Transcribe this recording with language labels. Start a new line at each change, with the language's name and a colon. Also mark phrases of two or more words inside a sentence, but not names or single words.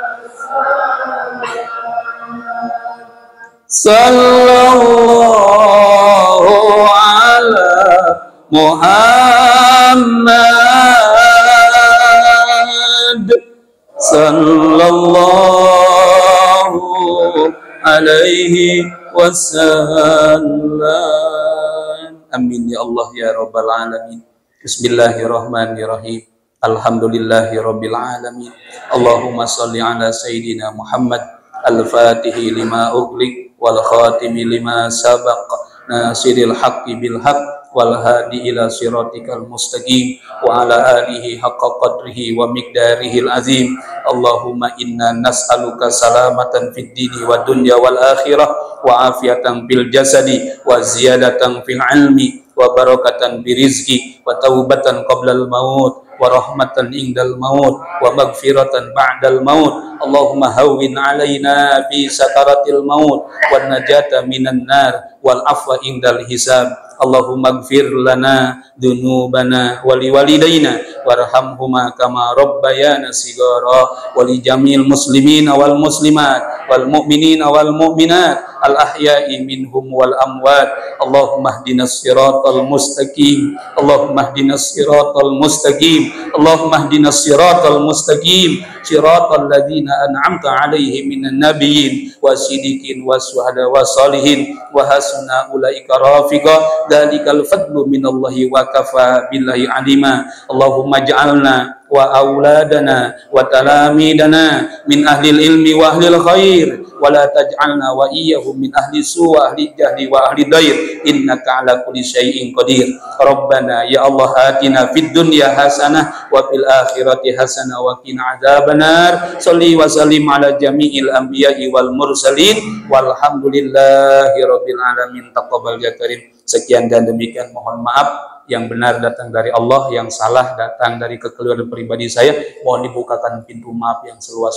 Arabic: صلى الله على محمد صلى الله عليه وسلم. آمين يا الله يا رب العالمين. بسم الله الرحمن الرحيم الحمد لله رب العالمين. اللهم صل على سيدنا محمد الفاتح لما أغلق والخاتم لما سبق ناصر الحق بالحق والهادي إلى صراطك المستقيم وعلى آله حق قدره ومقداره العظيم. اللهم إنا نسألك سلامة في الدين والدنيا والآخرة وعافية في الجسد وزيادة في العلم وبركة في الرزق وتوبة قبل الموت ورحمة عند الموت ومغفرة بعد الموت. اللهم هون علينا في سكرات الموت والنجاة من النار والعفو عند الحساب. اللهم اغفر لنا ذنوبنا ولوالدينا وارحمهما كما ربيانا صغارا ولجميع المسلمين والمسلمات والمؤمنين والمؤمنات الأحياء منهم والأموات. اللهم اهدنا الصراط المستقيم اللهم اهدنا الصراط المستقيم. Allahumma ihdinas siratal mustaqim. اللهم اهدنا الصراط المستقيم. صراط الذين أنعمت عليهم من النبيين والصديقين والشهداء والصالحين وحسن أولئك رفيقا. ذلك الفضل من الله وكفى بالله عليما. اللهم اجعلنا وأولادنا وتلامذتنا من أهل العلم وأهل الخير ولا تجعلنا وإياهم من أهل السوء وأهل الجهل وأهل الضير إنك على كل شيء قدير. ربنا يا الله آتنا في الدنيا حسنة وفي الآخرة حسنة وقنا عذاب النار. صل وسلم على جميع الأنبياء والمرسلين والحمد لله رب العالمين. تقبل يا كريم.
Indonesian: Sekian dan demikian, mohon maaf. Yang benar datang dari Allah, yang salah datang dari kekeliruan pribadi saya. Mohon dibukakan pintu maaf yang seluas-luasnya.